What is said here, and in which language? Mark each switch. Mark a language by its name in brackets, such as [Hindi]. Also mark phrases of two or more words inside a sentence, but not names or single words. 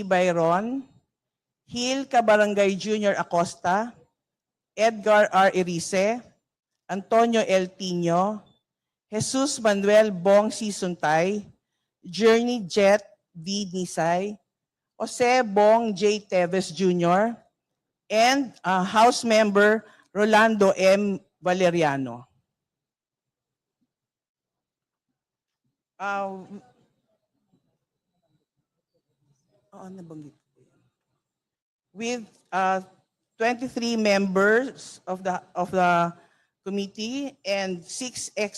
[English] Byron, Hil Cabarangay Jr. Acosta, Edgar R. Erice, Antonio L. Tino, Jesus Manuel Bong C. Suntay, Journey Jet V. Nisay, Jose Bong J. Teves Jr., and House Member Rolando M. Valeriano. With 23 members of the committee and 6 ex